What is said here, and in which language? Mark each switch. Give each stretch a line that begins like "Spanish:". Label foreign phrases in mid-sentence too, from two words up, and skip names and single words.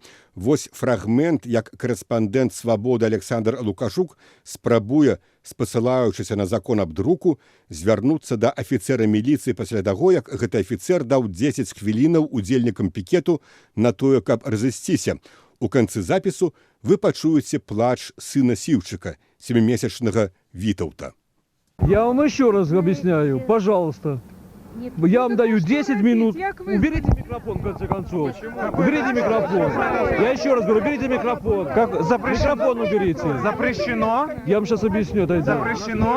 Belarusian: Вось фрагмент, як корэспандэнт «Свабоды» Александр Лукашук спрабуе, спасылаючыся на закон аб друку, звярнуцца да афіцэра міліцыі пасля таго, як гэты афіцэр даў 10 хвілінаў удзельнікам пікету на тое, каб разысціся. У канцы запісу вы пачуеце плач сына Сіўчыка, 7-месячнага Вітаўта.
Russian: Я вам еще раз объясняю, пожалуйста. Я вам даю 10 минут. Уберите микрофон, в конце концов. Уберите микрофон. Я еще раз говорю, уберите микрофон. Как запрещено? Микрофон уберите. Запрещено. Я вам сейчас объясню это. Запрещено.